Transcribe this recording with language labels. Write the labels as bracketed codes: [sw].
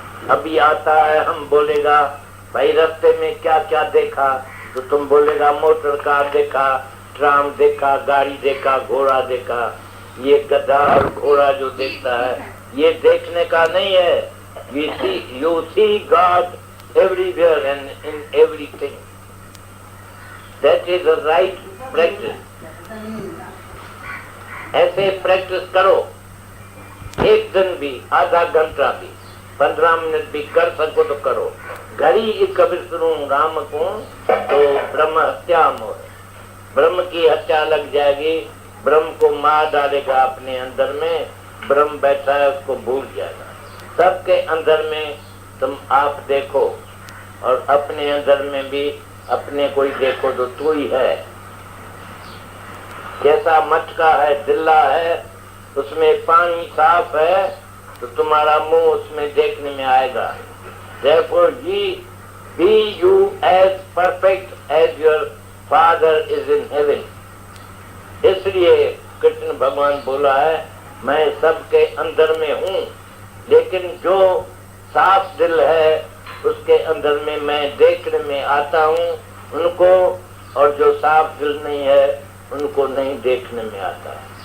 [hi] अभी आता है, हम बोलेगा भाई रास्ते में क्या क्या देखा, तो तुम बोलेगा मोटर कार देखा, ट्राम देखा, गाड़ी देखा, घोड़ा देखा। ये गधा और घोड़ा जो देखता है ये देखने का नहीं है। [en] You see God everywhere and in everything. That is the right practice. [hi] ऐसे प्रैक्टिस करो, एक दिन भी, आधा घंटा भी, 15 मिनट भी कर सको तो करो। घड़ी एक विष्णु राम को तो ब्रह्म हत्या मोह, ब्रह्म की हत्या लग जाएगी, ब्रह्म को मार डालेगा अपने अंदर में। ब्रह्म बैठा है उसको भूल जाएगा। सबके अंदर में तुम आप देखो और अपने अंदर में भी अपने कोई देखो तो तू ही है। जैसा मटका है, दिल्ला है, उसमें पानी साफ है तो तुम्हारा मुंह उसमें देखने में आएगा। [en] Therefore be you as perfect as your Father is in heaven. [hi] इसलिए कृष्ण भगवान बोला है मैं सबके अंदर में हूँ, लेकिन जो साफ दिल है उसके अंदर में मैं देखने में आता हूँ उनको, और जो साफ दिल नहीं है उनको नहीं देखने में आता।